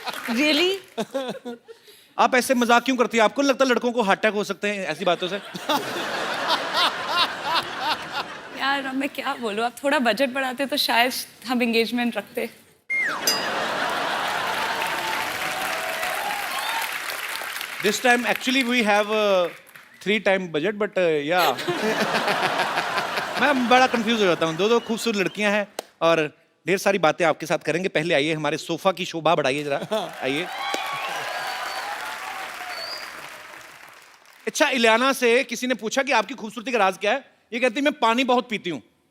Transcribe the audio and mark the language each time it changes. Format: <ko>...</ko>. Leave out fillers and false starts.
<en>Really?</en> <hi>आप ऐसे मजाक क्यों करती है? आपको नहीं लगता लड़कों को हार्ट अटैक हो सकते हैं ऐसी बातों से? यार अब मैं क्या बोलूं, आप थोड़ा बजट बढ़ाते तो शायद हम एंगेजमेंट रखते।</hi> <en>This time actually we have 3 times budget, but yeah.</en> <hi>मैं बड़ा कंफ्यूज हो जाता हूँ। दो खूबसूरत लड़कियां हैं और ढेर सारी बातें आपके साथ करेंगे। पहले आइए, हमारे सोफा की शोभा बढ़ाइए जरा, आइए। अच्छा, इलियाना से किसी ने पूछा कि आपकी खूबसूरती का राज क्या है? ये कहती मैं पानी बहुत पीती हूँ।</hi>